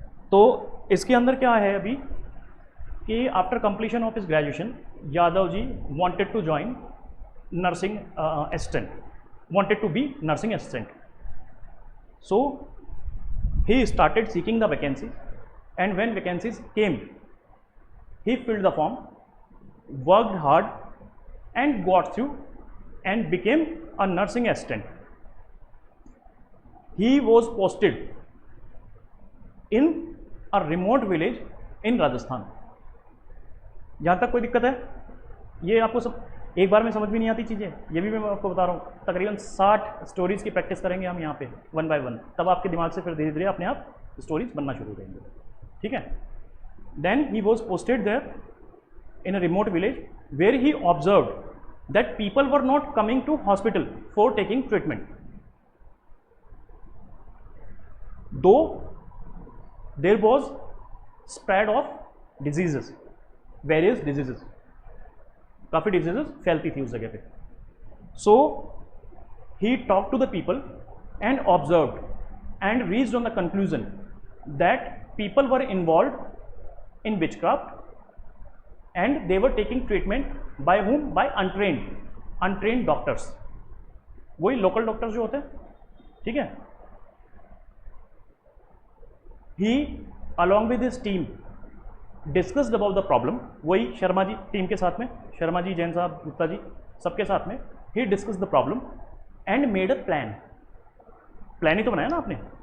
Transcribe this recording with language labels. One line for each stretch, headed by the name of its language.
Hindi: तो इसके अंदर क्या है अभी कि
English: After completion of his graduation Yadav ji wanted to join nursing assistant, wanted to be nursing assistant, so he started seeking the vacancies, and when vacancies came he filled the form, worked hard and got through and became a nursing assistant. He was posted in a remote village in Rajasthan.
Hindi: यहाँ तक कोई दिक्कत है, ये आपको सब एक बार में समझ में नहीं आती चीज़ें, ये भी मैं आपको बता रहा हूँ। तकरीबन 60 स्टोरीज़ की प्रैक्टिस करेंगे हम यहाँ पे 1 बाय 1, तब आपके दिमाग से फिर धीरे धीरे अपने आप स्टोरीज बनना शुरू हो जाएंगे, ठीक है।
English: then he was posted there in a remote village where he observed that people were not coming to hospital for taking treatment, though there was spread of diseases, various diseases,
Hindi: काफ़ी diseases फैलती थी उस जगह पे।
English: So he talked to the people and observed and reached on the conclusion that people were involved in witchcraft and they were taking treatment by whom? By untrained doctors,
Hindi: वही local doctors जो होते हैं, ठीक है।
English: he along with his team discussed about the problem,
Hindi: वही Sharma ji team के साथ में,
English: शर्मा जी, जैन साहब, गुप्ता जी, सबके साथ में he discussed the problem and made a plan,
Hindi: plan ही तो बनाया ना आपने।